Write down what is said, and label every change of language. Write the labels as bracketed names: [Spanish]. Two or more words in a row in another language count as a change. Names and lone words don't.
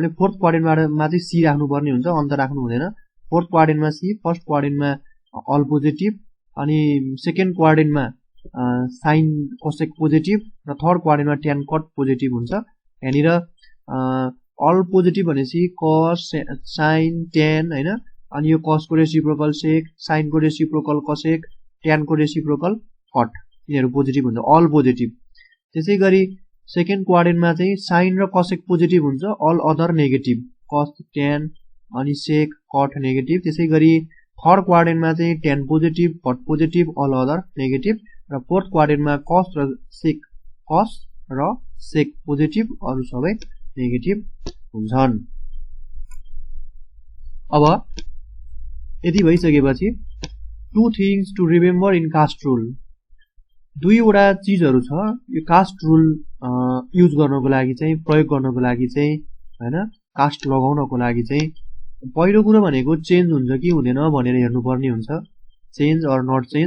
[Nepali] हामीले [English] fourth quadrantमा [Nepali] चाहिँ c राख्नु पर्ने हुन्छ, अन्त राख्नु हुँदैन। [English] fourth quadrantमा [Nepali] c, [English] first quadrantमा all positive [Nepali] अनि [English] second quadrantमा sine cosec positive [Nepali] र [English] third quadrantमा tan cot positive [Nepali] हुन्छ। यहाँनिर [English] all positive [Nepali] भनेपछि [English] cos sin tan [Nepali] हैन, अनि यो cos को रेसिप्रोकल sec, sin को रेसिप्रोकल cosec, tan को रेसिप्रोकल cot, यिनीहरु पोजिटिभ हुन्छ, [English] all positive. [Nepali] त्यसैगरी [English] second quadrantमा [Nepali] चाहिँ साइन र [English] cosec positive [Nepali] हुन्छ, [English] all other negative, cos tan [Nepali] अनि [English] sec cot negative. [Nepali] त्यसैगरी [English] third quadrantमा [Nepali] चाहिँ [English] tan positive, cot positive, all other negative [Nepali] र [English] fourth quadrantमा cos [Nepali] र [English] sec positive, [Nepali] अरु सबै नेगेटिभ हुन्छन्। अब यदि भइसकेपछि [English] two things to remember in CAST rule, [Nepali] दुईवटा चीजहरु छ यो [English] CAST rule use [Nepali] गर्नको लागि चाहिँ, प्रयोग गर्नको लागि चाहिँ हैन, कास्ट लगाउनको लागि चाहिँ पहिलो कुरा भनेको चेन्ज हुन्छ कि हुँदैन भनेर हेर्नु पर्ने हुन्छ, [English] change or not change.